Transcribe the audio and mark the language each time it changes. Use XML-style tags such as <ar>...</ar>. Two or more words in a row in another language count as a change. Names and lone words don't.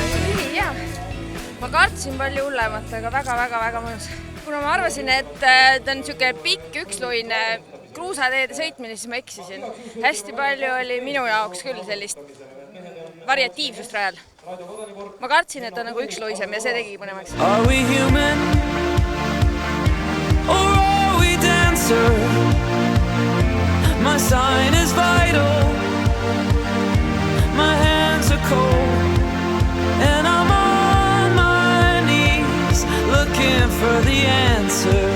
<et>Jaa, ma kartsin palju hullemat, aga väga mõnus. Kuna ma arvasin, et ta on niisugune pikk üksluine kruusateede sõitmine, siis ma eksisin. Hästi palju oli minu jaoks küll sellist variatiivsust rajal. Ma kartsin, et ta on nagu üksluisem ja see tegi põnevaks.</et> <en>Are we human? dancer. My sign is vital. My hands are cold, and I'm on my knees looking for the answer.</en>